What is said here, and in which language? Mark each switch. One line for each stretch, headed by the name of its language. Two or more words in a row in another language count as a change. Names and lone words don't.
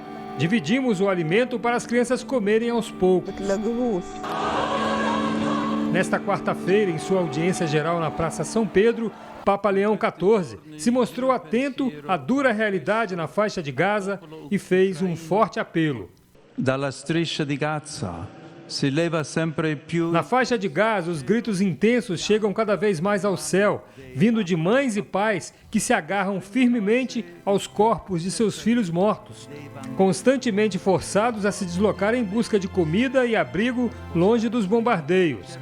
Portuguese: Dividimos o alimento para as crianças comerem aos poucos. Nesta quarta-feira, em sua audiência geral na Praça São Pedro, Papa Leão XIV se mostrou atento à dura realidade na faixa de Gaza e fez um forte apelo.
Italian: Dalla striscia di Gaza si leva sempre più.
Portuguese: Na faixa de Gaza, os gritos intensos chegam cada vez mais ao céu, vindo de mães e pais que se agarram firmemente aos corpos de seus filhos mortos, constantemente forçados a se deslocar em busca de comida e abrigo longe dos bombardeios.